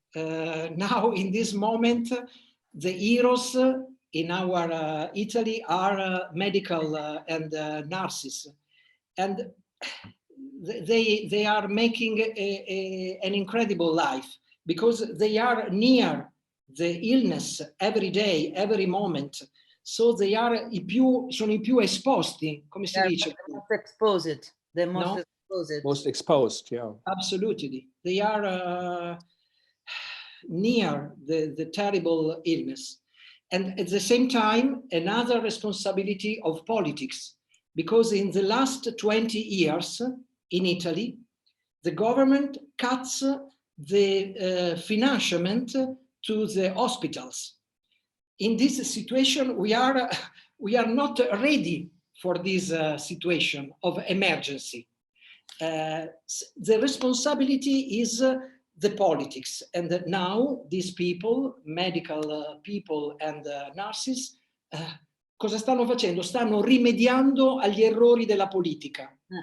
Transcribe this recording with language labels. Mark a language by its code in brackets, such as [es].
[en] Now, in this moment, the heroes in our Italy are medical and nurses. And they are making an incredible life because they are near the illness every day, every moment. So they are [it] sono i più esposti, come si dice? [en] Most exposed. The most exposed. Most exposed, yeah. Absolutely. They are near the terrible illness. And at the same time, another responsibility of politics, because in the last 20 years in Italy, the government cuts the financement to the hospitals. In this situation, we are not ready for this situation of emergency. The responsibility is the politics, and now these people, medical people and nurses, [it] cosa stanno facendo? Stanno rimediando agli errori della politica.